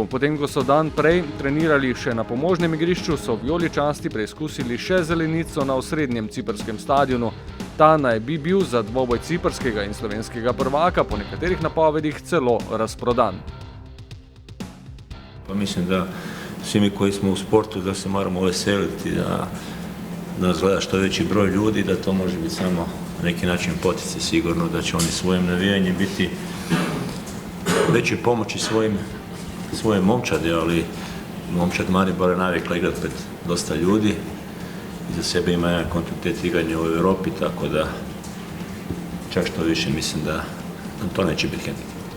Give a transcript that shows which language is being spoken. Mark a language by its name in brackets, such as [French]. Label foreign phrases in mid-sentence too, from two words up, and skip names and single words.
[Slovenian] Potem, ko so dan prej trenirali še na pomožnem igrišču, so vijoličasti preizkusili še zelenico na osrednjem ciprskem stadionu. Ta naj bi bil za dvoboj ciprskega in slovenskega prvaka po nekaterih napovedih celo razprodan. [Croatian] Pa mislim da svi mi koji smo u sportu da se moramo veseliti, da nas gleda što veći broj ljudi, da to može biti samo na neki način poticaj, sigurno da će oni svojim navijanjem biti veće pomoći svoje momčadi, ali momčad Maribora je navikla igrati pred dosta ljudi i za sebe ima jedan kontinuitet igranja u Europi, tako da čak što više mislim da to neće biti hendikep.